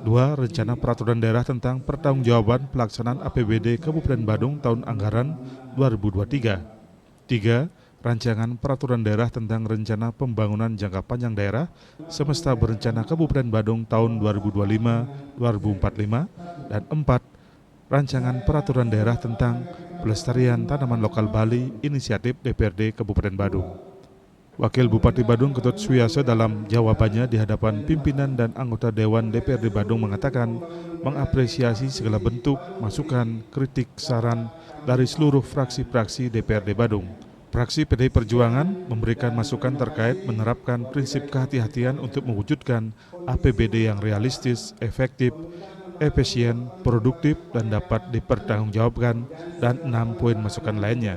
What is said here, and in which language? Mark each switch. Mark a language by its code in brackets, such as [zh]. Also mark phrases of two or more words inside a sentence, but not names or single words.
[id] Dua, rencana peraturan daerah tentang pertanggungjawaban pelaksanaan APBD Kabupaten Badung tahun anggaran 2023. Tiga, rancangan peraturan daerah tentang rencana pembangunan jangka panjang daerah semesta berencana Kabupaten Badung tahun 2025-2045. Dan empat, rancangan peraturan daerah tentang pelestarian tanaman lokal Bali inisiatif DPRD Kabupaten Badung. Wakil Bupati Badung Ketut Suyoso dalam jawabannya di hadapan pimpinan dan anggota Dewan DPRD Badung mengatakan mengapresiasi segala bentuk masukan, kritik, saran dari seluruh fraksi-fraksi DPRD Badung. Fraksi PDI Perjuangan memberikan masukan terkait menerapkan prinsip kehati-hatian untuk mewujudkan APBD yang realistis, efektif, efisien, produktif, dan dapat dipertanggungjawabkan, dan 6 poin masukan lainnya.